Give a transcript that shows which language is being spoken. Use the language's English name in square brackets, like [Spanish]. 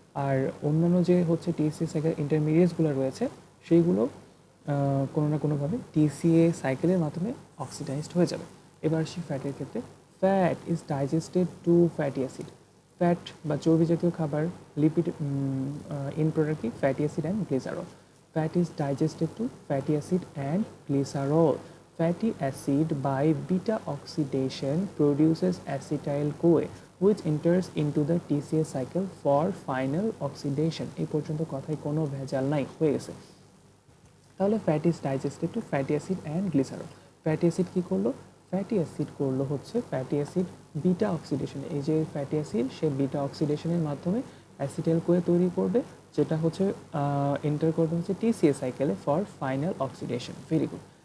[Bangla] আর অন্যান্য যে হচ্ছে টিসিএ সাইকেল ইন্টারমিডিয়েটসগুলো রয়েছে সেইগুলো কোনো না কোনোভাবে টিসিএ সাইকেলের মাধ্যমে অক্সিডাইজড হয়ে যাবে। এবার আসি ফ্যাটের ক্ষেত্রে। [English] Fat is digested to fatty acid. [Bangla] Fat বা চর্বি জাতীয় খাবার লিপিড ইন প্রোডাক্ট কি? [English] Fatty acid and glycerol. Fat is digested to fatty acid and glycerol. Fatty acid by beta oxidation produces acetyl CoA which enters into the TCA cycle for final oxidation. [Bangla] এই পর্যন্ত কথায় কোনো ভেজাল নাই, হয়ে গেছে। তাহলে [English] Fat is digested to fatty acid and glycerol. [Bangla] Fatty acid কী করলো? ফ্যাটি অ্যাসিড করলো হচ্ছে ফ্যাটি অ্যাসিড বিটা অক্সিডেশন। এই যে ফ্যাটি অ্যাসিড সে বিটা অক্সিডেশনের মাধ্যমে অ্যাসিটাইল কোয়ে তৈরি করবে, যেটা হচ্ছে এন্টার করবে হচ্ছে টিসিএ সাইকেলে [English] For final oxidation. Very good.